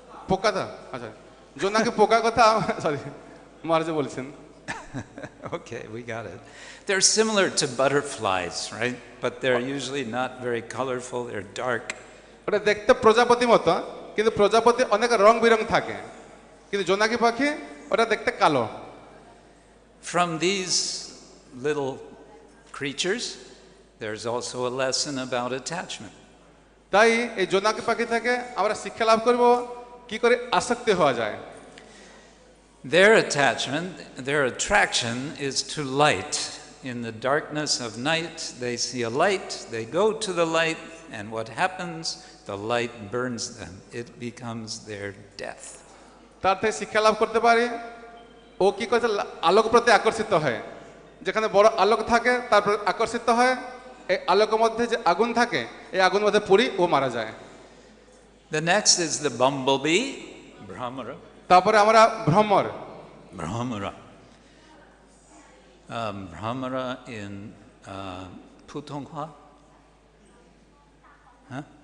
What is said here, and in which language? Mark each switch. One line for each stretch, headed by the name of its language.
Bangla: পোকাটা, আচ্ছা জোনাকি পোকা কথা, সরি মহারাজ বলছেন।
English: Okay, we got it. They're similar to butterflies, right? But they're usually not very colorful, they're dark.
Bangla: ওটা দেখতে প্রজাপতি মতো, কিন্তু প্রজাপতি অনেক রং বেরং থাকে, কিন্তু জোনাকি পাখি ওটা দেখতে কালো।
English: From these little creatures, there's also a lesson about attachment.
Bangla: তাই এই জোনাকি পাখি থেকে আমরা শিক্ষা লাভ করব কি করে আসক্তি হওয়া যায়।
English: Their attachment, their attraction is to light. In the darkness of night, they see a light, they go to the light, and what happens? The light burns them. It becomes their death.
Bangla: তার থেকে শিক্ষা লাভ করতে পারি ও কি করছে, আলোক প্রতি আকর্ষিত হয়, যেখানে বড় আলোক থাকে তারপর আকর্ষিত হয়, এই আলোকের মধ্যে যে আগুন থাকে এই আগুনের মধ্যে পুড়ি ও মারা যায়।
English: The next is the bumblebee, Brahmara.
Bangla: তারপরে আমরা ভ্রমর,
English: Brahmara. Brahmara in Putonghua. Huh?